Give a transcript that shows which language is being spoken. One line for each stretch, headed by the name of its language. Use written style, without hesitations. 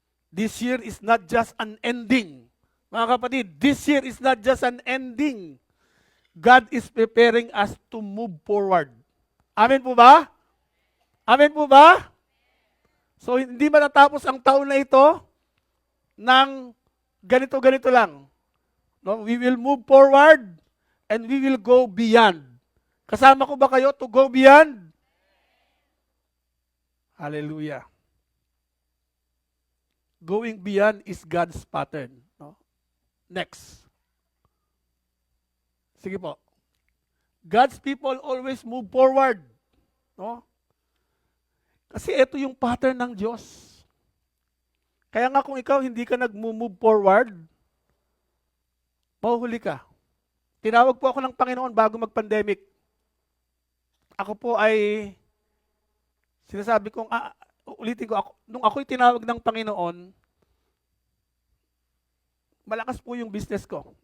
English: This year is not just an ending. Mga kapatid, this year is not just an ending. God is preparing us to move forward.
Filipino: Amen po ba? Amen po ba? So, hindi matatapos ang taon na ito ng ganito-ganito lang.
English: No? We will move forward and we will go beyond.
Filipino: Kasama ko ba kayo
English: to go beyond? Hallelujah. Going beyond is God's pattern. No? Next.
Filipino: Sige po.
English: God's people always move forward. No?
Filipino: Kasi ito yung pattern ng Diyos. Kaya nga kung ikaw hindi ka nag-move forward, mahuhuli ka. Tinawag po ako ng Panginoon bago mag-pandemic. Ako po ay, sinasabi kong, ulitin ko, nung ako'y tinawag ng Panginoon, malakas po yung business ko.